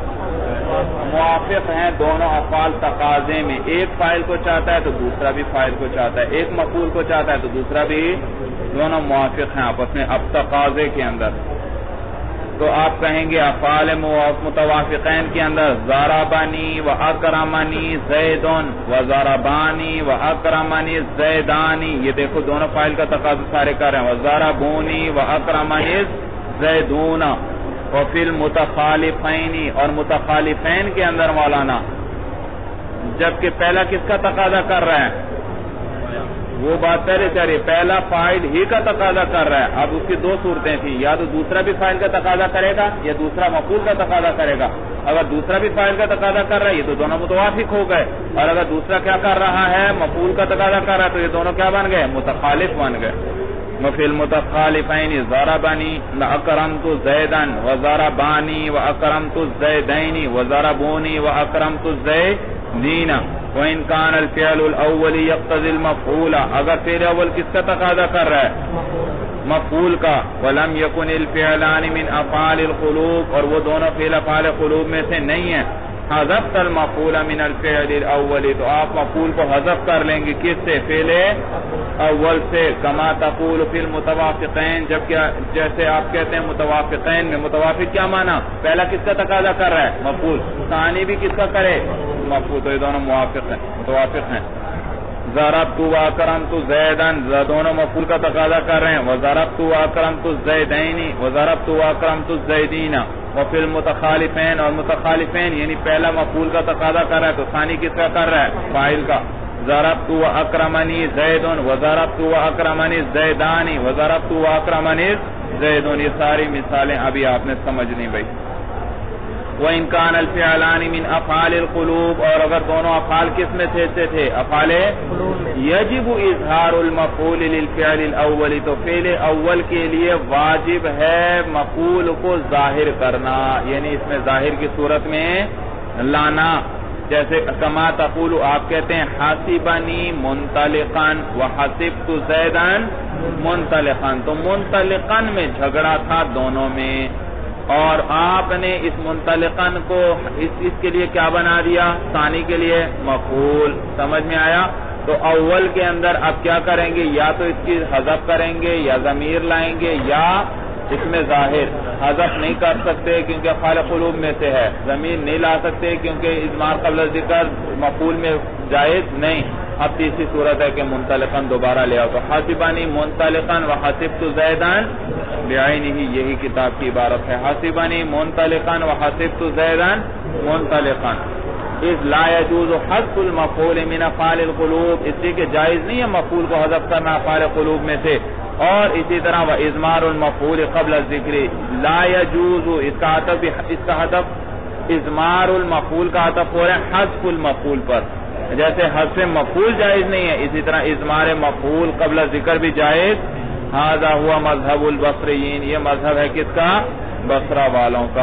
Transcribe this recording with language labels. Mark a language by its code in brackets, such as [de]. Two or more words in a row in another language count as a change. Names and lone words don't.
[ur] موافق ہیں دونوں افعال تقاضے میں، ایک فاعل کو چاہتا ہے تو دوسرا بھی فاعل کو چاہتا ہے، ایک مفعول کو چاہتا ہے تو دوسرا بھی، دونوں موافق ہیں آپس میں اب تقاضے کے اندر۔ تو آپ کہیں گے افعال متوافقین کے اندر [ar] ضربنی و اکرمنی زیدن و ضربانی و اکرمنی زیدانی، [ur] یہ دیکھو دونوں فاعل کا تقاضا سارے کر رہے ہیں، [ar] و ضربونی و اکرمنی زیدون۔ وفی المتخالفین، [ur] اور متخالفین کے اندر مولانا، جبکہ پہلا کس کا تقاضا کر رہا ہے؟ وہ بات پہلے چاہیے، پہلا فاعل ہی کا تقاضا کر رہا ہے۔ اب اس کی دو صورتیں تھیں، یا تو دوسرا بھی فاعل کا تقاضا کرے گا یا دوسرا مفعول کا تقاضا کرے گا۔ اگر دوسرا بھی فاعل کا تقاضا کر رہا ہے یہ تو دونوں متوافق ہو گئے، اور اگر دوسرا کیا کر رہا ہے؟ مفعول کا تقاضا کر رہا ہے، تو یہ دونوں کیا بن گئے؟ متخالف بن گئے۔ [ar] وفی المتخالفین ضربنی واکرمت زیدا وضربانی واکرمت الزیدین وضربونی واکرمت الزیدین۔ وَإِنْ كَانَ الْفِعْلُ الْأَوَّلِ يَقْتَضِي الْمَفْعُولَ، [ur] اگر فعل اول کس کا تقاضا کر رہا ہے؟ مفعول کا۔ [ar] وَلَمْ يَكُنِ الْفِعْلَانِ مِنْ أَفْعَالِ الْقُلُوبِ، [ur] اور وہ دونوں فعل افعال قلوب میں سے نہیں ہیں، [ar] حذفت المفعول من الفعل الاول، [ur] تو آپ مفعول کو حذف کر لیں گے کس سے؟ فعل اول سے۔ [ar] کما تقول فی المتوافقین، [ur] جبکہ جیسے آپ کہتے ہیں متوافقین میں، متوافق کیا معنی؟ پہلا کس کا تقاضا کر رہا ہے؟ مفعول، ثانی بھی کس کا کرے؟ مفعول، تو یہ دونوں موافق ہیں، متوافق ہیں۔ [ar] ضربت واکرمت زیدا، [ur] دونوں مفعول کا تقاضا کر رہے ہیں، [ar] وضربت واکرمت الزیدین وضربت واکرمت الزیدین۔ وفی المتخالفین، [ur] اور متخالفین یعنی پہلا مفعول کا تقاضا کر رہا ہے تو ثانی کس کا کر رہا ہے؟ فاعل کا۔ [ar] ضربت واکرمنی زید وضربت واکرمنی الزیدان وضربت واکرمنی الزیدون، [ur] یہ ساری مثالیں ابھی آپ نے سمجھنی بھائی۔ [ar] وَإِنْ كَانَ الْفِعْلَانِ مِنْ أَفْعَالِ الْقُلُوبِ، [ur] اور اگر دونوں افعال کس میں سے تھے؟ [ar] افعال یجب اظہار المفعول للفعل الاول، [ur] تو فعل اول کے لیے واجب ہے مفعول کو ظاہر کرنا، یعنی اس میں ظاہر کی صورت میں لانا۔ جیسے [ar] کما تقول، [ur] آپ کہتے ہیں [ar] حاسبنی منطلقا وحسبت زیدا منطلقا، [ur] تو منطلقا میں جھگڑا تھا دونوں میں، اور آپ نے اس منطلقاً کو اس کے لیے کیا بنا دیا؟ ثانی کے لیے مفعول۔ سمجھ میں آیا؟ تو اول کے اندر آپ کیا کریں گے؟ یا تو اس کی حذف کریں گے یا ضمیر لائیں گے، یا اس میں ظاہر حذف نہیں کر سکتے کیونکہ افعال قلوب میں سے ہے، ضمیر نہیں لا سکتے کیونکہ اضمار قبل ذکر مفعول میں جائز نہیں۔ اب تیسری صورت ہے کہ منطلقاً دوبارہ لے آؤ، تو [ar] حاسبانی منطلقاً وحسبت زیدا بعینہ، [ur] یہی کتاب کی عبارت ہے، [ar] حاسبانی منطلقاً وحسبت زیدا منطلقاً۔ اس لا يجوز حذف المفعول من افعال القلوب، [ur] اس لیے کہ جائز نہیں ہے مفعول کو حذف کرنا افعال قلوب میں سے. اور اسی طرح [ar] وَإِضْمَارُ الْمَفْعُولِ قبل الذکر لا يجوز، [ur] اس کا حذف [ar] اضمار المفعول [ur] کا عطف ہو رہا ہے [ar] حذف المفعول [ur] پر. جیسے حذف مفعول جائز نہیں ہے، اسی طرح اضمار مفعول قبل ذکر بھی جائز. [ar] ھذا ہوا مذہب البصریین، [ur] یہ مذہب ہے کس کا؟ بصرہ والوں کا.